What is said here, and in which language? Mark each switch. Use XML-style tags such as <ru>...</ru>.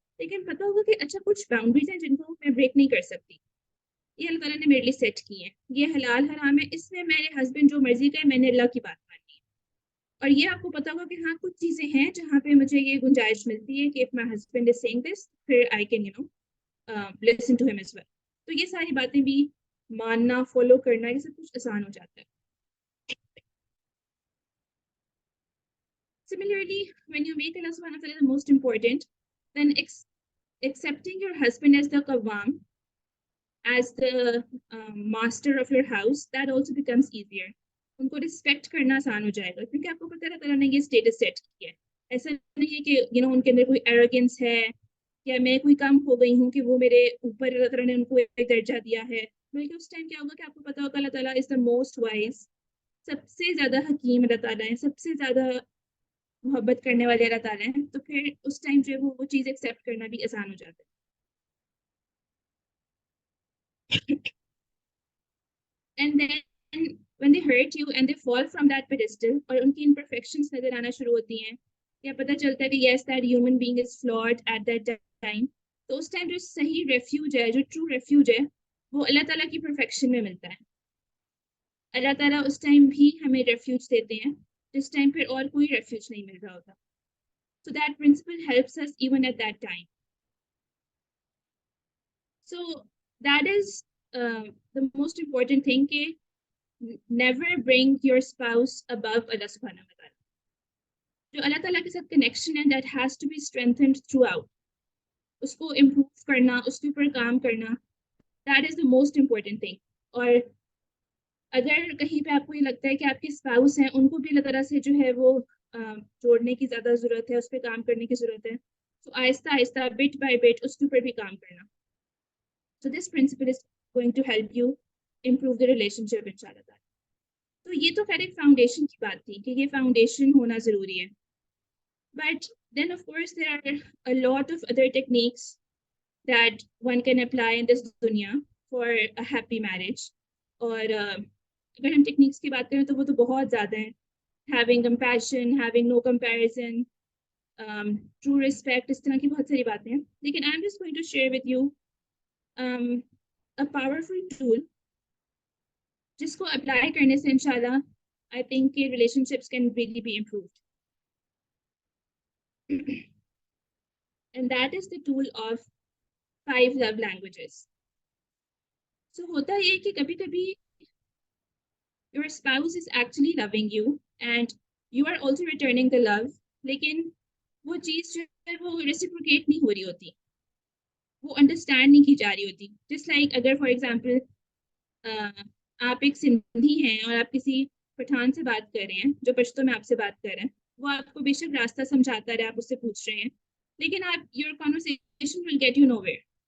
<hi>लेकिन पता होगा कि अच्छा कुछ बाउंड्रीज हैं जिनको मैं ब्रेक नहीं कर सकती, ये अल्लाह ताला ने मेरे लिए सेट की है, ये हलाल हराम है, इसमें मेरे हस्बैंड जो मर्जी करे, मैंने अल्लाह की बात माननी है. और ये आपको पता होगा कि हाँ कुछ चीज़ें हैं जहाँ पे मुझे ये गुंजाइश मिलती है कि</hi> <en>If my husband is saying this, फिर I can listen to him as well.</en> <hi>तो ये सारी बातें भी मानना, फॉलो करना, ये सब कुछ आसान हो जाता है.</hi> <en>Similarly, when you make Allah subhanahu wa ta'ala the most important, then accepting your husband as the qawwam, as the master of your house, that also becomes easier.</en> <hi>उनको रिस्पेक्ट करना आसान हो जाएगा, क्योंकि आपको पता है अल्लाह ताला ने ये स्टेटस सेट किया है. ऐसा नहीं है कि उनके अंदर कोई एरोगेंस है या मैं कोई कम हो गई हूँ कि वो मेरे ऊपर, अल्लाह ताला ने उनको एक दर्जा दिया है. बल्कि उस टाइम क्या होगा कि आपको पता होगा अल्लाह ताला</hi> <en>is the most wise,</en> <hi>सबसे ज्यादा हकीम अल्लाह ताला है, सबसे ज्यादा मोहब्बत करने वाले अल्लाह ताला हैं. तो फिर उस टाइम जो है वो चीज़ एक्सेप्ट करना भी आसान हो जाता है.</hi> <en>And then when they hurt you and they fall from that pedestal,</en> <hi>और उनकी imperfections नजर आना शुरू होती हैं, या पता चलता है कि</hi> <en>yes that human being is flawed at that time,</en> <hi>तो उस टाइम जो सही refuge है, जो true refuge है, वो अल्लाह ताला की perfection में मिलता है. अल्लाह ताला उस टाइम भी हमें refuge देते हैं जिस टाइम फिर और कोई refuge नहीं मिल रहा होता.</hi> <en>So that principle helps us even at that time. So that is the most important thing, कि never bring your spouse above Allah subhanahu wa ta'ala.</en> <hi>जो अल्लाह ताला के साथ connection है,</hi> <en>that has to be strengthened throughout.</en> <hi>उसको improve करना, उसके ऊपर काम करना,</hi> <en>that is the most important thing.</en> <hi>और अगर कहीं पे आपको ये लगता है कि आपके spouse हैं, उनको भी अल्लाह ताला से जो है वो जोड़ने की ज़्यादा ज़रूरत है, उस पर काम करने की ज़रूरत है, तो Aahista Aahista</hi> <en>bit by bit</en> <hi>उसके ऊपर भी काम करना.</hi> <en>So this principle is going to help you improve the relationship inshallah.</en> <hi>तो ये तो खैर एक फाउंडेशन की बात थी कि ये फाउंडेशन होना ज़रूरी है.</hi> <en>But then of course there are a lot of other techniques that one can apply in this dunya for a happy marriage.</en> <hi>और अगर हम टेक्निक्स की बात करें तो वो तो बहुत ज़्यादा हैं.</hi> <en>Having compassion, having no comparison, true respect,</en> <hi>इस तरह की बहुत सारी बातें हैं.</hi> <en>लेकिन I'm just going to share with you a powerful tool</en> <hi>जिसको अप्लाई करने से इंशाल्लाह</hi> <en>I think कि relationships can really be improved. And that is the tool of 5 love languages.</en> <hi>So होता ये कि कभी-कभी</hi> <en>your spouse is actually loving you and you are also returning the love,</en> <hi>लेकिन वो चीज़ जो है वो reciprocate नहीं हो रही होती, वो understand नहीं की जा रही होती. Just like अगर for example आप एक सिंधी हैं और आप किसी पठान से बात कर रहे हैं जो पश्तो में आपसे बात कर रहे हैं, वो आपको बेशक रास्ता समझाता रहे, आप उससे पूछ रहे हैं, लेकिन आप</hi> <en>Your conversation will get you nowhere.</en>